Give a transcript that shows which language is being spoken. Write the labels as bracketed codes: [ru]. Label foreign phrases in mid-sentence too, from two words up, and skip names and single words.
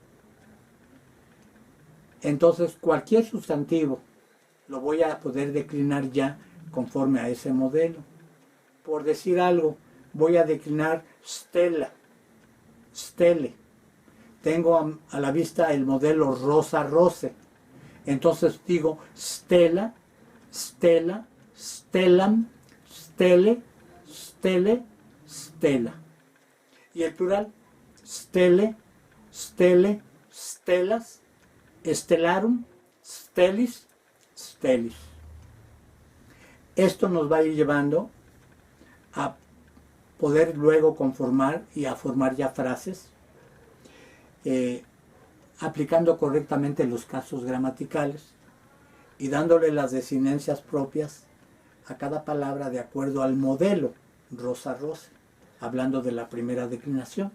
[es] Entonces cualquier sustantivo lo voy a poder declinar ya conforme a ese modelo. Por decir algo, voy a declinar [la] stella, stele. [es] Tengo a la vista el modelo rosa-roce. Entonces digo [la] stella, stella, stellam, stele, stele, stella. [es] Y el plural, [la] stele, stele, stellas, stellarum, stellis, stellis. [es] Esto nos va a ir llevando a poder luego conformar y a formar ya frases, aplicando correctamente los casos gramaticales y dándole las desinencias propias a cada palabra de acuerdo al modelo rosa-roce, hablando de la primera declinación.